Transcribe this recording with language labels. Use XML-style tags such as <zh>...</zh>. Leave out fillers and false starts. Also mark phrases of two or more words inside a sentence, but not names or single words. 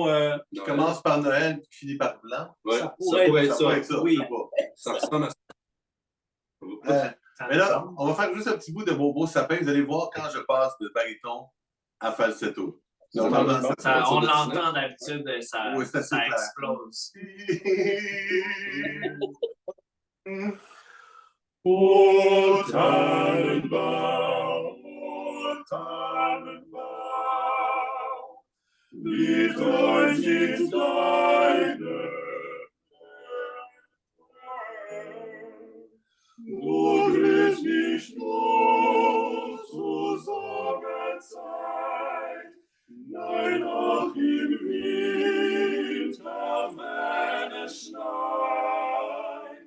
<fr>Qui commence par Noël, qui finit par blanc. Ouais, ça pourrait être ça. Oui. Ça ressemble à ça. Mais là, on va faire juste un petit bout de Bobo Sapin. Vous allez voir quand je passe de baryton à falsetto. Normalement, On l'entend d'habitude, ça explose.</fr> <de>O Tannenbaum, o Tannenbaum, wie treu sind deine Du grüßt mich nur zur Sommerzeit, nein, auch im Winter, wenn es schneit.</de>